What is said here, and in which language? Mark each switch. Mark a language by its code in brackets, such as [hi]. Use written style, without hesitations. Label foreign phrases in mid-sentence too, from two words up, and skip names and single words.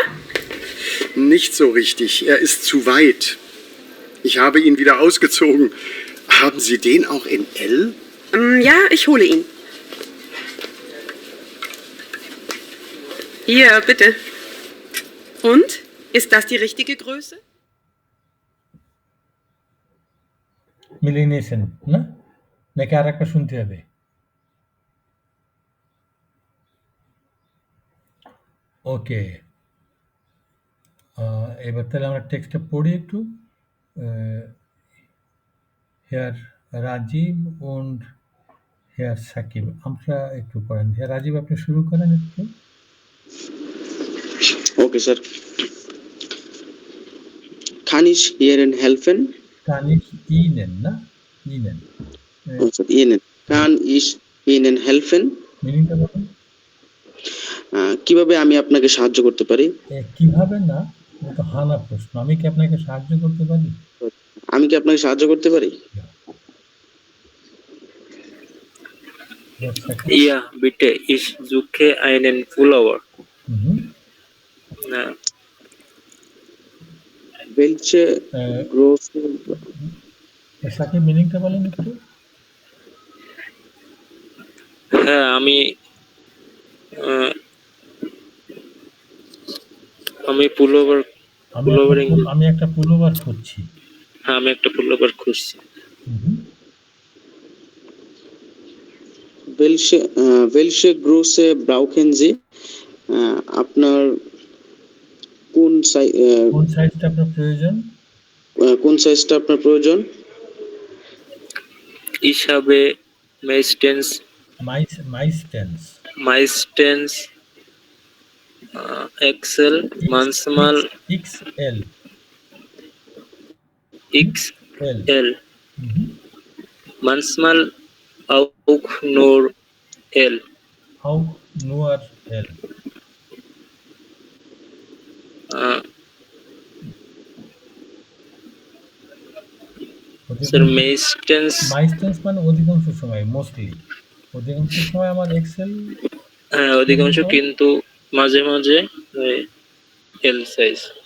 [de] Nicht so richtig. Er ist zu weit. Ich habe ihn wieder ausgezogen. Haben Sie den auch in L? Ja, ich hole ihn. Hier, bitte. Und? Ist das die richtige Größe? [bn] মিলিয়ে নিয়েছেন না? নাকি আরেকটা শুনতে হবে? ওকে, এবার তাহলে আমরা টেক্সটটা পড়ি একটু। [de] Herr Rajiv und Herr Sakib, [bn] আমরা একটু পড়েন। Herr Rajiv, আপনি শুরু করেন একটু। [en] Okay, sir. [de] Kann ich Ihnen helfen? Kann ich Ihnen, না? Ihnen. [en] Oh, sir, [de] Ihnen. Kann ich Ihnen helfen? [bn] মিনিংটা বলুন। কিভাবে আমি আপনাকে সাহায্য করতে পারি? কিভাবে না, এটা তো হানা প্রশ্ন। আমি কি আপনাকে সাহায্য করতে পারি? আমি কি আপনাকে সাহায্য করতে পারি? [de] Ja, bitte, ich suche einen Pullover. Welche Größe? [bn] সাকিব, মিনিংটা বলেন একটু। হ্যাঁ, আমি পুলোভার আমি একটা পুলোভার খুঁজছি। হ্যাঁ, আমি একটা পুলোভার খুঁজছি। [de] Welche Größe brauchen Sie? [bn] আপনার কোন সাইজটা আপনার প্রয়োজন? কোন সাইজটা আপনার প্রয়োজন? [de] Ich habe meistens XL, manchmal XL, manchmal auch nur L. Auch nur L. Sir, meistens [bn] মানে অধিকাংশ সময়, মোস্টলি অধিকাংশ সময় আমার এক্সেল। হ্যাঁ, অধিকাংশ, কিন্তু মাঝে মাঝে এল সাইজ।